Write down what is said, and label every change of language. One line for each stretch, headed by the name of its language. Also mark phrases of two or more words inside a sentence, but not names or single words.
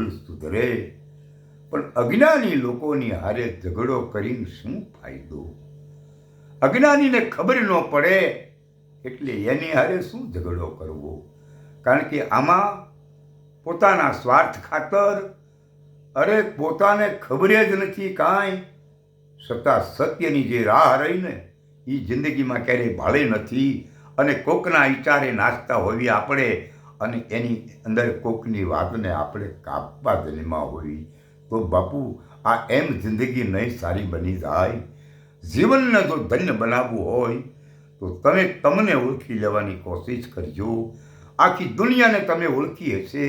Gujarati: સુધરે પણ અજ્ઞાની લોકોની હારે ઝઘડો કરીને શું ફાયદો અજ્ઞાની ને ખબર ન પડે એટલે એની હારે શું ઝઘડો કરવો કારણ કે આમાં પોતાના સ્વાર્થ ખાતર અરે પોતાને ખબર જ નથી કાંઈ છતાં સત્યની જે રાહ રહી ને ઈ જિંદગીમાં ક્યારેય ભાળે નથી અને કોકના વિચારે નાચતા હોવી આપણે અને એની અંદર કોકની વાતને આપણે કાપવા જન્મા હોય તો બાપુ આ એમ જિંદગી નહીં સારી બની જાય જીવનને જો ધન્ય બનાવવું હોય તો તમે તમને ઓળખી લેવાની કોશિશ કરજો આખી દુનિયાને તમે ઓળખી હશે